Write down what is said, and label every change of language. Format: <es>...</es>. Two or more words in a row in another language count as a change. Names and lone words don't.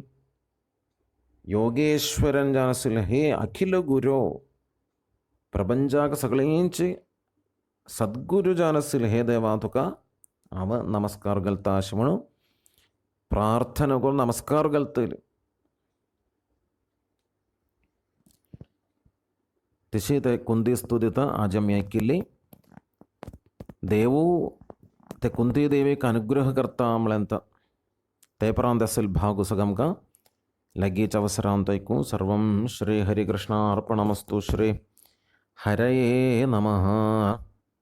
<kok>योगेश्वरन जानसिल हे अखिल गुरो प्रपंचाक सगळेंचे सद्गुरु जानसिल हे देवा तुका अव नमस्कार गलता अशें म्हणून प्रार्थना करून नमस्कार घालतले. तशी ते कुंती स्तुतीत आज आमी ऐकिल्ली. देवू ते कुंती देवीक अनुग्रह करता म्हळ्यार ते परांत असेल भाग सगमका लगेच अवसरांत ऐकू.</kok> <sa>सर्वं श्री हरिकृष्णार्पणमस्तु. श्री हरये नमः.</sa>